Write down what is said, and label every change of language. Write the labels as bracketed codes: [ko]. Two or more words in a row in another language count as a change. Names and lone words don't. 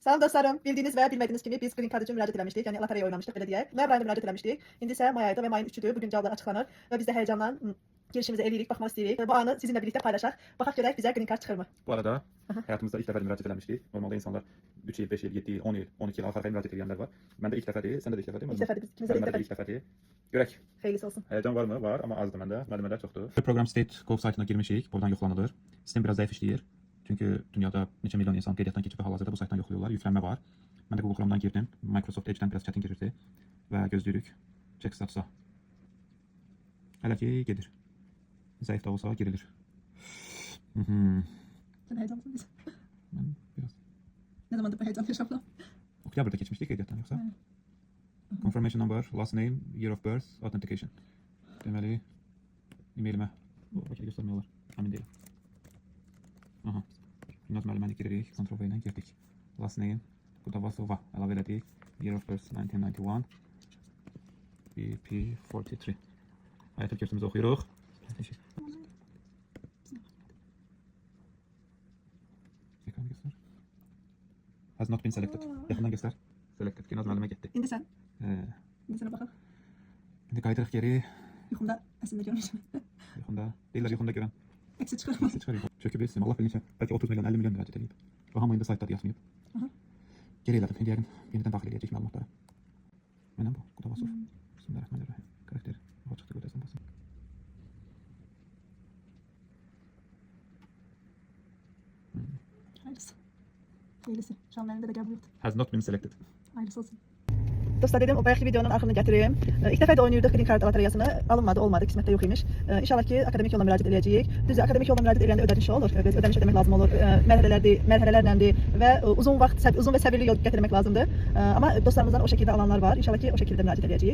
[az] Sağ olun dostlarım. [tr] Bildiğiniz ve bilmediğiniz gibi biz Green Card için müracaat etmiştik. [az] Yani loteriya oynamıştık belə deyək. Noyabr ayında müracaat etmişdik. İndi isə may ayıdır və mayın 3-üdür. Bugün cavablar açıqlanır və biz də heyecanla girişimizi eləyirik, baxmaq istəyirik. Bu anı sizinlə birlikte paylaşaq. Baxaq görək bizə Green Card çıxır mı? [tr] Bu arada hayatımızda ilk defa müracaat etmiştik. Normalde insanlar 3 yıl, 5 yıl, 7 yıl, 10 yıl, 12 yıl arka arkaya müracaat edenler var. Ben de ilk defa değil, sen de ilk defa değil mi? İlk defa biz ikimiz de ilk Ben de defa. ilk defa değil. Görək. [az] Xeyirlisi olsun. [tr] Heyecan var mı? Var ama [az] azdı məndə. Məlumatlar çoxdur. Program State.gov saytına girmişik. Buradan yoxlanılır. Sistem biraz zayıf işləyir. Çünkü dünyada neçə milyon insan qeydiyyatdan keçib və hal-hazırda bu saytdan yoxlayırlar. Yüklənmə var. Mən də Google Chrome'dan girdim. Microsoft Edge'dən biraz çətin girirdi. Və gözləyirik. [en] Check statusa. [az] Hələ ki gedir. Zayıf da olsa girilir. [tr] Sen heyecanlısın biz. Ben biraz. Ne zamandır bu heyecan yaşamla? [az] Oktyabrda keçmişdik qeydiyyatdan yoxsa? [en] Confirmation number, last name, year of birth, authentication. [az] Deməli, e-mailimə bu vakil göstərmək olar. Əmin deyiləm. Aha. Günaz müəlliməni giririk. Ctrl V ilə girdik. [en] Last name, [az] Qudavasova əlavə elədik. [en] Year of birth 1991. [az] BP43. Həyat köksümüzü oxuyuruq. Ekranı göstər. [en] Has not been selected. [az] Yaxından göstər. Selected. Günaz müəllimə getdi. [tr] İndi sen. İndi sana baxaq. [az] İndi qayıdırıq geri. Yuxumda əslində görmüşüm. Yuxunda. Deyirlər yuxunda görən. Eksi çıxırmaz. Çıxarıq. Çöküb bilsin. Allah bilir bəlkə 30 milyon, 50 milyon müraciət edib. Və hamı indi saytda yazmayıb. Geri elədim. İndi yəqin yenidən daxil edəcək məlumatları. Mənəm bu. Qudavasov. Bismillahirrahmanirrahim. Karakteri. O çıxdı götürsən basın. [tr] Hayırlısı. Hayırlısı. Şu an benim de [az] qəbul yoxdur. [en] Has not been selected. [tr] Hayırlısı olsun. [az] Dostlar dedim o bayaqki videonun axırını gətirim. İlk dəfə də oynayırdıq Green Card loteriyasını. Alınmadı, olmadı, qismətdə yox imiş. İnşallah ki akademik yolla müraciət edəcəyik. Düzdür, akademik yolla müraciət edəndə ödənişi olur. Ödəniş ödəmək lazım olur. Mərhələlərləndir və uzun və səbirli yol gətirmək lazımdır. Amma dostlarımızdan o şəkildə alanlar var. İnşallah ki o şəkildə müraciət edəcəyik.